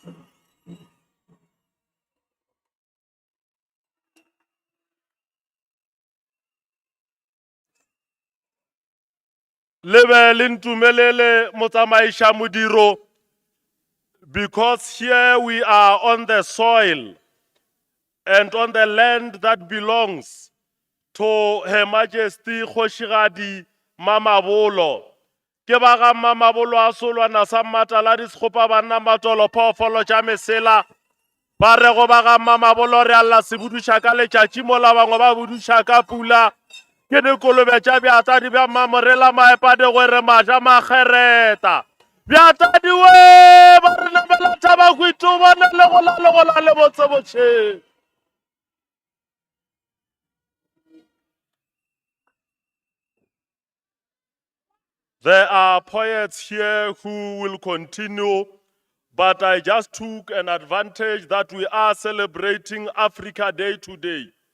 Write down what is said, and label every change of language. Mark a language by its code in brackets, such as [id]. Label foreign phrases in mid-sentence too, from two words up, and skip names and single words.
[nso] lebe le ntumelele motsamaiša modiro [en] because here we are on the soil and on the land that belongs to Her Majesty Kgošigadi Mamabolo. [nso] Ke ba ga Mamabolo a solwana sa matala di sekgopa banna matolo phoofolo tša mesela ba re go ba ga Mamabolo re alla se buduša ka letšatši mola bangwe ba buduša ka pula ke dikolobe tša bjatadi bja mamorela maepade gore maja makgereta bjatadi we ba re namela thaba khwitu bone legola le botsebotšheng. [en] There are poets here who will continue, but I just took an advantage that we are celebrating Africa Day today.